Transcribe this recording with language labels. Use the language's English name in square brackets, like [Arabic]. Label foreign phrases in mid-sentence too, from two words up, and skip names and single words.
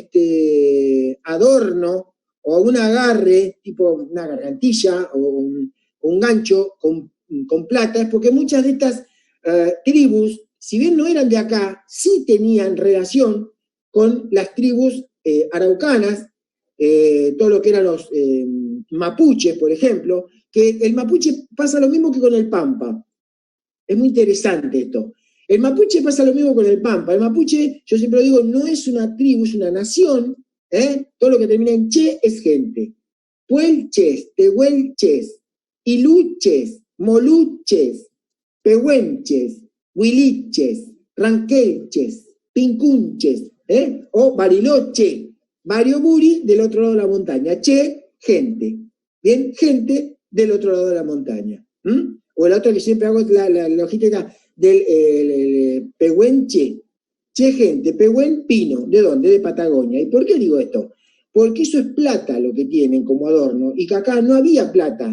[Spanish] adorno o algún agarre, tipo una gargantilla o un gancho con plata, es porque muchas de estas tribus, si bien no eran de acá, sí tenían relación con las tribus araucanas, todo lo que eran los mapuches, por ejemplo, que el mapuche pasa lo mismo que con el pampa. Es muy interesante esto. El mapuche pasa lo mismo con el pampa. El mapuche, yo siempre lo digo, no es una tribu, es una nación. Todo lo que termina en che es gente. Puelches, tehuelches. iluches, moluches, pehuenches, huiliches, ranquelches, pincunches, o bariloche, variomuri del otro lado de la montaña, che, gente, bien, gente del otro lado de la montaña. O la otra que siempre hago es la logística del pehuenche, che, gente, pehuen, pino, ¿de dónde? De Patagonia. ¿Y por qué digo esto? Porque eso es plata lo que tienen como adorno, y que acá no había plata.